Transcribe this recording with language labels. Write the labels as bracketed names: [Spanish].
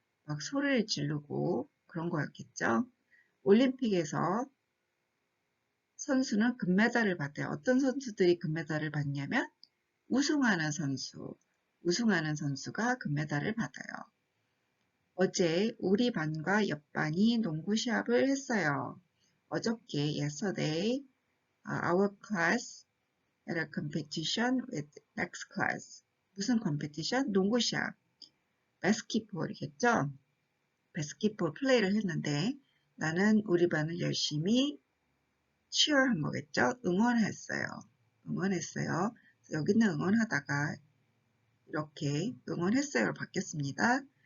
[Korean] 막 소리를 지르고 그런 거였겠죠. 올림픽에서 선수는 금메달을 받아요. 어떤 선수들이 금메달을 받냐면 우승하는 선수가 금메달을 받아요. 어제 우리 반과 옆 반이 농구 시합을 했어요. 어저께 [English] yesterday our class had a competition with next class. [Korean] 무슨 competition? 농구 시합. 바스켓볼이겠죠? 바스켓볼 플레이를 했는데 나는 우리 반을 열심히 cheer한 거겠죠? 응원했어요. 여기는 응원하다가 이렇게 응원했어요로 바뀌었습니다.